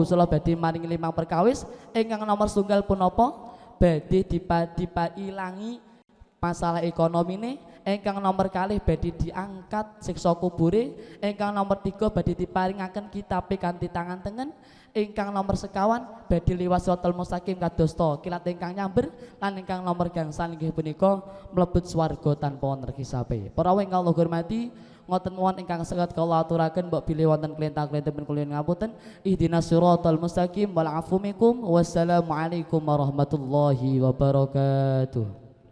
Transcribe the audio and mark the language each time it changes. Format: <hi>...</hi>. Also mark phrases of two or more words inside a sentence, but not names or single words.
<jv>Gusti Allah badhe maringi 5 perkawis ingkang nomor setunggal punapa badhe dipailangi masalah ekonomine, ingkang nomor kalih badhe diangkat siksa kubure, ingkang nomor 3 badhe diparingaken kitabe kanthi tangan tengen, ingkang nomor sekawan badhe liwat</jv> <ar>الصراط المستقيم</ar> <jv>kados to kilat ingkang nyamber, lan ingkang nomor gangsal inggih punika mlebet swarga tanpa wonten hisabe. Para ingkang Allah hormati, ngoten mawon ingkang saged kula aturaken mbok bilih wonten klentang-klentipun kula ngapunten.</jv> <ar>اهدنا الصراط المستقيم والعفو منكم. والسلام عليكم ورحمة الله وبركاته.</ar>